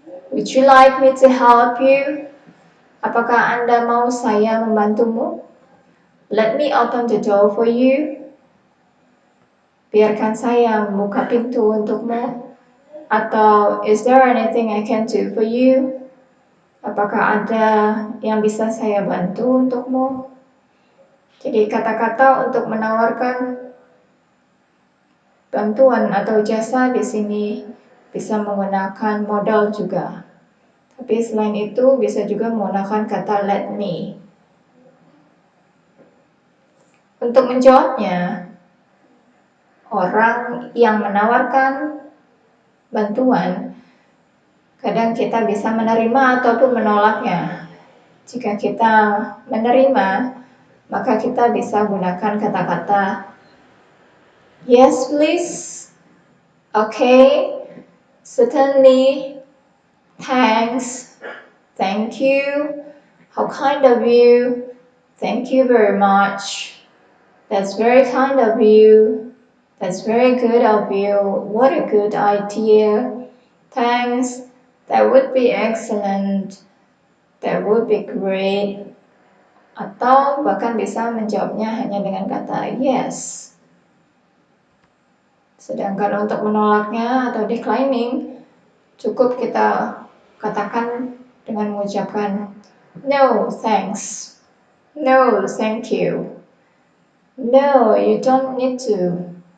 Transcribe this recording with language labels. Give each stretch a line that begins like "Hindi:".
English: Would you like me to help you?
Indonesian: Apakah Anda mau saya membantumu?
English: Let me open the door for you.
Indonesian: Biarkan saya membuka pintu untukmu. Atau
English: is there anything I can do for you?
Indonesian: Apakah ada yang bisa saya bantu untukmu? Jadi kata-kata untuk menawarkan bantuan atau jasa di sini bisa menggunakan modal juga. Tapi selain itu bisa juga menggunakan kata let me. Untuk menjawabnya, orang yang menawarkan bantuan kadang kita bisa menerima ataupun menolaknya. Jika kita menerima, maka kita bisa gunakan kata-kata
English: yes please, okay, certainly, thanks, thank you, how kind of you, thank you very much, that's very kind of you, that's very good of you, what a good idea, thanks, that would be excellent, that would be great.
Indonesian: Atau bahkan bisa menjawabnya hanya dengan kata yes. Sedangkan untuk menolaknya atau declining, cukup kita katakan dengan mengucapkan
English: no thanks, no thank you, no you don't need to,